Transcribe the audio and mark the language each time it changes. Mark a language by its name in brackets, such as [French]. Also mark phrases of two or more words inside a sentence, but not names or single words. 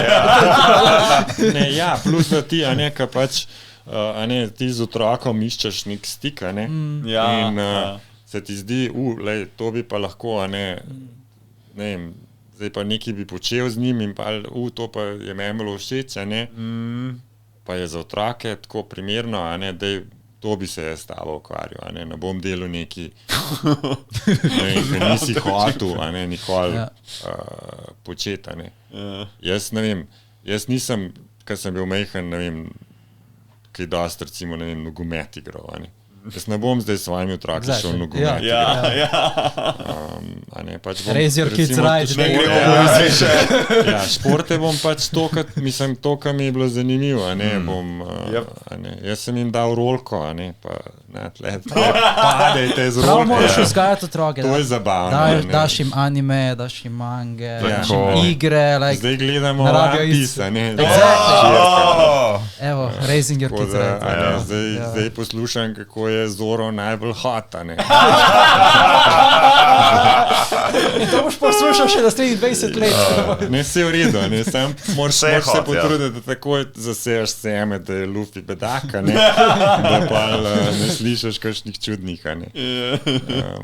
[Slovenian] Ja, plus da ti, ka pač ti z otrokom iščeš nek stik, in se ti zdi, to bi pa lahko, ne vem, zdaj pa nekaj bi počel z njim in pa, to pa je meni všeč, pa je za otroke tako primerno, da to bi se jaz s tabo ukvarjal, ne bom delal neki, ki nisi hotel, nikoli početi. Jaz ne vem, jaz nisem, ko sem bil majhen, ne vem, kaj dosti, recimo, ne vem, nogomet igral. Jaz ne bom zdaj s svojimi otroki šel v nogomet. [English] Raise your kids right. [Slovenian] Športe bom pač to, kar mi je bilo zanimivo. Jaz sem jim dal rolko, padejte z rolko. Prav moraš vzgajati otroke. To je zabavno. Daš jim anime, daš jim mange, daš jim igre. Zdaj gledamo One Piece. [English] Evo, raising your kids right. [Slovenian] Zdaj poslušam, kako je Zoro najbolj hot. In to boš poslušal še naslednjih 20 let. Ne, se v redu, sam moraš se potruditi, da takoj zaseješ seme, da je Luffy bedaka, da pa ne slišiš kakšnih čudnih.